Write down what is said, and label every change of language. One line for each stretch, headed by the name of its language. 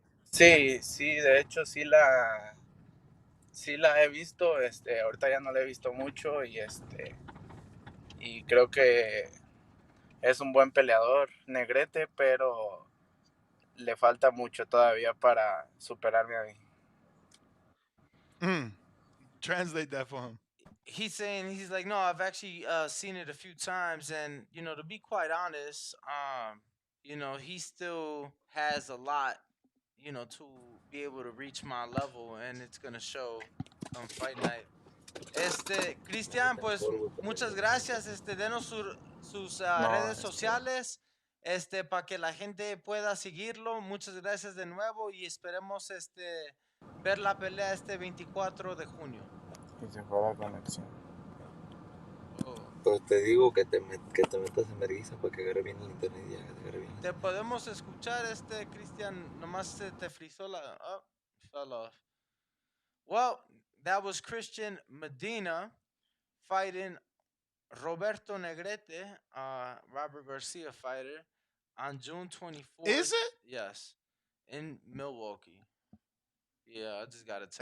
Spanish: Sí, de hecho sí la he visto, ahorita ya no la he visto mucho y creo que es un buen peleador, Negrete, pero le falta mucho todavía para superarme a mí.
English: Translate that for him. He's like, no, I've actually seen it a few times, and to be quite honest, he still has a lot, to be able to reach my level, and it's gonna show come fight night.
Spanish: Cristian, pues muchas gracias. Denos sus redes sociales, para que la gente pueda seguirlo. Muchas gracias de nuevo y esperemos, ver la pelea 24 de junio. Y se fue la conexión. Oh. Pues te digo que te metas en vergüenza para que agarre bien el internet y ya, que te agarre bien. Te podemos escuchar, Cristian. Nomás se te frizó la.
English: Oh, fell off. Well, that was Christian Medina fighting Roberto Negrete, Robert Garcia fighter, on June 24th. Is it? Yes, in Milwaukee. Yeah, I just got a text.